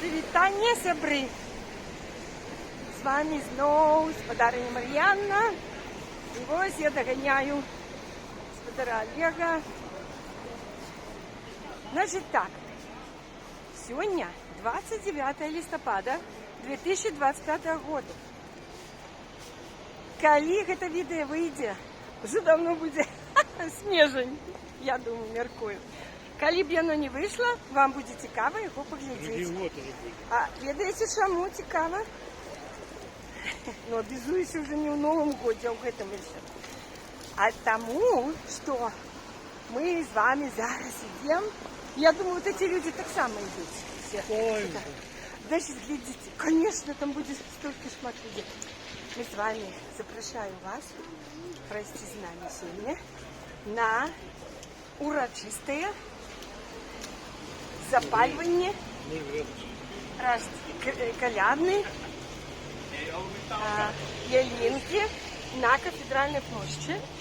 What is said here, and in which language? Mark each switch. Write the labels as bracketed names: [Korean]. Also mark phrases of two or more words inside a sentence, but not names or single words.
[Belarusian] Вітання, сябры! З вами зноў гаспадарыня Мар'янна. І вось я даганяю гаспадара Олега. [Russian] Значит так, сегодня 29 листопада 2025 года. [Belarusian] Калі гэта відэо выйдзе, [Russian] уже давно [Belarusian] будзе снежань, я думаю, мяркую. Калі б яно не выйшло, вам будзе цікава яго паглядзець. А ведаеце, чаму цікава? Ну, абізуюся уже не ў Новым годзе, а ў гэтым яшчэ. [Russian] А тому, что мы с вами зараз идем. Я думаю, вот эти люди так само идут. Все. Значит, глядите, конечно, там будет столько шмат людей. Мы с вами запрошаем вас пройти с нами сегодня на урочистое запаливание колядной ялинки на Кафедральной площади.